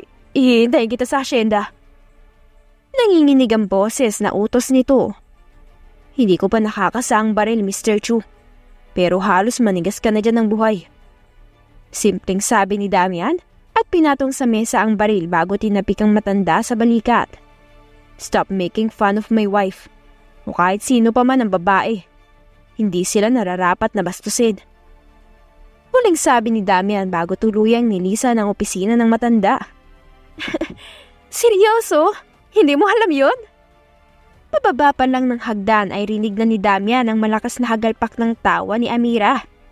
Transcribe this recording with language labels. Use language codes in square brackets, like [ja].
[tl] Hihintayin kita sa asyenda. Nanginginig ang boses na utos nito. Hindi ko pa nakakasa ang baril, Mr. Chu. Pero halos manigas ka na dyan ng buhay. Simpleng sabi ni Damian at pinatong sa mesa ang baril bago tinapik ang matanda sa balikat. [en] Stop making fun of my wife. [tl] O kahit sino pa man ang babae. Hindi sila nararapat na bastusin. Huling sabi ni Damian bago tuluyang nilisan ang opisina ng matanda. Seryoso? Hindi mo alam yun? Pababa pa lang ng hagdan ay rinig na ni Damian ang malakas na hagalpak ng tawa ni Amira.